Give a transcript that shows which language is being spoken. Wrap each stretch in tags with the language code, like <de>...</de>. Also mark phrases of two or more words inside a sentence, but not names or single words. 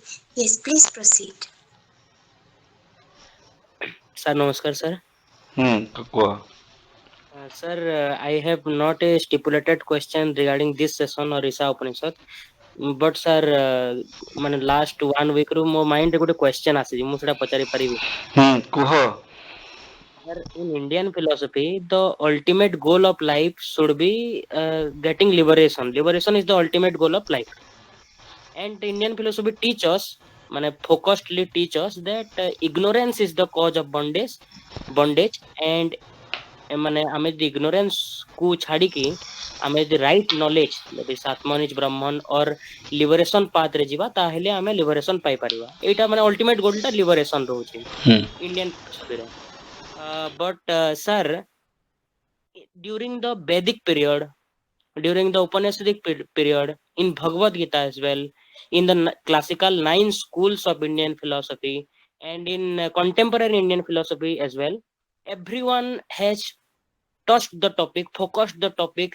<en>Yes, please proceed. Sir, namaskar, sir. Kukuha. Sir, I have not a stipulated question regarding this session or Isa Upanishad. But sir,</en> <or>ମାନେ</or> <en>last 1 week</en> <or>ରୁ ମୋ mind ରେ ଗୋଟେ question ଆସିଛି, ମୁଁ ସେଟା ପଚାରି ପାରିବି? Kuh.</or> <en>Sir, in Indian philosophy, the ultimate goal of life should be getting liberation. Liberation is the ultimate goal of life. And Indian philosophy teach us, ମାନେ focusedly teach us that ignorance is the cause of bondage, and</en> <or>ମାନେ ଆମେ ଯଦି</or> <en>ignorance</en> <or>କୁ ଛାଡିକି ଆମେ ଯଦି</or> <en>right knowledge, that is Atman is Brahman or liberation path</en> <or>ରେ ଯିବା, ତାହେଲେ ଆମେ</or> <en>liberation ପାଇପାରିବା.</en> <or>ଏଇଟା ମାନେ</or> <en>ultimate goal</en> <or>ଟା liberation ରହୁଛି</or> <en>Indian philosophy</en> <or>ରେ.</or> <en>But sir, during the Vedic period, during the Upanishadic period, in Bhagavad Gita as well, in the classical 9 schools of Indian philosophy, and in contemporary Indian philosophy as well, everyone has touched the topic, focused the topic.</en>